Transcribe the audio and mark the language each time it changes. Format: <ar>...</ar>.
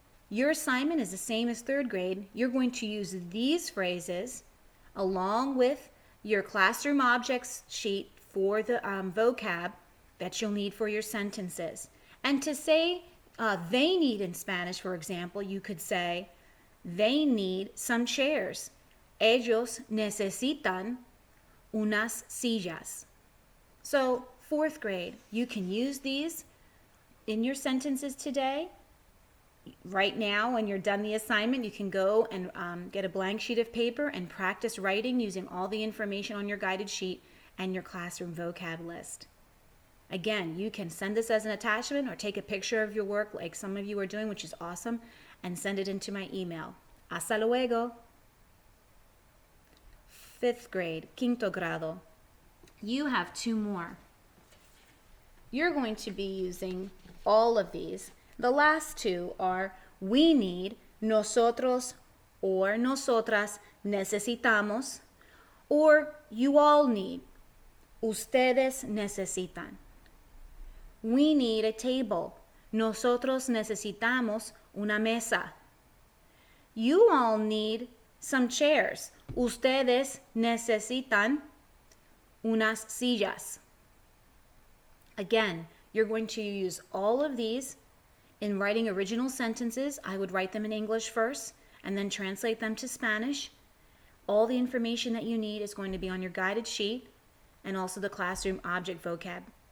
<en>Your assignment is the same as third grade. You're going to use these phrases along with your classroom objects sheet for the vocab that you'll need for your sentences. And to say they need in Spanish, for example, you could say, they need some chairs.</en> <es>Ellos necesitan unas sillas.</es> <en>So, fourth grade, you can use these in your sentences today. Right now, when you're done the assignment, you can go and get a blank sheet of paper and practice writing using all the information on your guided sheet and your classroom vocab list. Again, you can send this as an attachment or take a picture of your work like some of you are doing, which is awesome, and send it into my email.</en> <es>Hasta luego.</es> <en>Fifth grade,</en> <es>quinto grado.</es> <en>You have two more. You're going to be using all of these. The last two are we need,</en> <es>nosotros or nosotras necesitamos,</es> <en>or you all need,</en> <es>ustedes necesitan.</es> <en>We need a table.</en> <es>Nosotros necesitamos una mesa.</es> <en>You all need some chairs.</en> <es>Ustedes necesitan unas sillas.</es> <en>Again, you're going to use all of these in writing original sentences. I would write them in English first and then translate them to Spanish. All the information that you need is going to be on your guided sheet and also the classroom object vocab.</en>